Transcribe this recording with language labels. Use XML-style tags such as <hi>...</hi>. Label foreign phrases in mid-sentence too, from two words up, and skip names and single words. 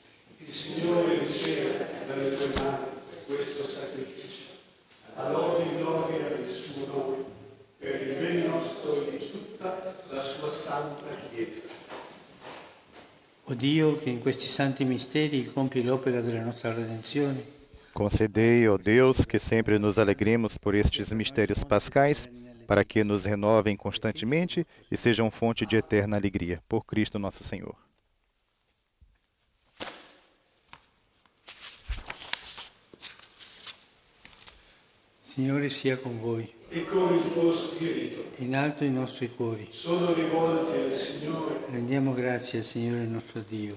<it>Il Signore riceva dalle tue mani questo sacrificio, a lode e gloria del suo nome, per il bene nostro e di tutta la sua santa Chiesa. O Dio, che in questi santi misteri compie l'opera della nostra redenzione,</it> <pt>Concedei, ó Deus, que sempre nos alegremos por estes mistérios pascais, para que nos renovem constantemente e sejam fonte de eterna alegria. Por Cristo nosso Senhor.</pt> <it>Signore sia con voi. E con il tuo spirito In alto i nostri cuori. sono rivolti al Signore. Rendiamo grazie al Signore nostro Dio.</it>